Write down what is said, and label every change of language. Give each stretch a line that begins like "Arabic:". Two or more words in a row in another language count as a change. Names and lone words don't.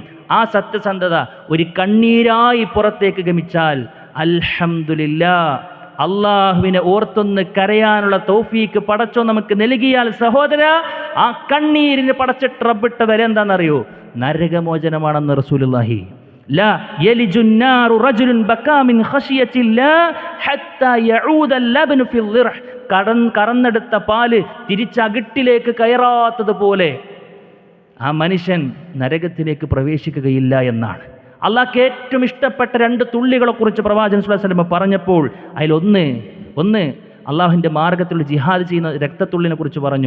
Malayalam: ആ സത്യസന്ധത ഒരു കണ്ണീരായി പുറത്തേക്ക് ഗമിച്ചാൽ അൽഹംദുലില്ലാ, അള്ളാഹുവിനെ ഓർത്തൊന്ന് കരയാനുള്ള തൗഫീക്ക് പടച്ചോ നമുക്ക് നൽകിയാൽ സഹോദര, ആ കണ്ണീരിന് പടച്ചിട്ട് റബ്ബിട്ട വില എന്താണെന്നറിയോ? നരകമോചനമാണെന്ന് റസൂലുള്ളാഹി.
Arabic: لا يلج النار رجل بكى من خشية الله حتى يعود اللبن في الضرع.
Malayalam: കറന്നെടുത്ത പാല് തിരിച്ചകിട്ടിലേക്ക് കയറാത്തതുപോലെ ആ മനുഷ്യൻ നരകത്തിലേക്ക് പ്രവേശിക്കുകയില്ല എന്നാണ്. അള്ളാഹ്ക്ക് ഏറ്റവും ഇഷ്ടപ്പെട്ട 2 തുള്ളികളെ കുറിച്ച് പ്രവാചകൻ
Arabic: صلى الله عليه وسلم
Malayalam: പറഞ്ഞപ്പോൾ അതിലൊന്ന് അള്ളാഹുവിൻ്റെ മാർഗത്തിൽ ജിഹാദ് ചെയ്യുന്ന രക്തത്തുള്ളിനെ കുറിച്ച് പറഞ്ഞു.